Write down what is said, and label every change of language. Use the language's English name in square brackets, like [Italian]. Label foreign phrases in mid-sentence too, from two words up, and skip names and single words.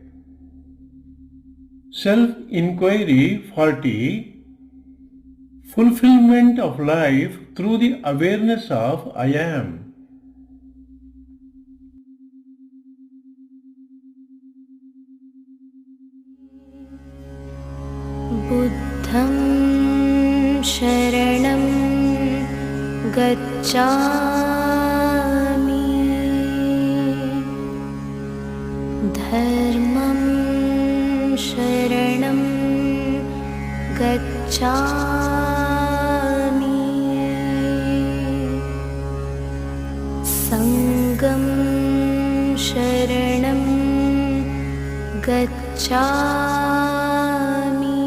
[English] Self inquiry 40 fulfillment of life through the awareness of I am. [Pali] ಬುದ್ಧಂ ಶರಣಂ ಗಚ್ಛಾಮಿ, ಧರ್ಮಂ ಶರಣಂ ಗಚ್ಛಾಮಿ, ಸಂಘಂ ಶರಣಂ ಗಚ್ಛಾಮಿ.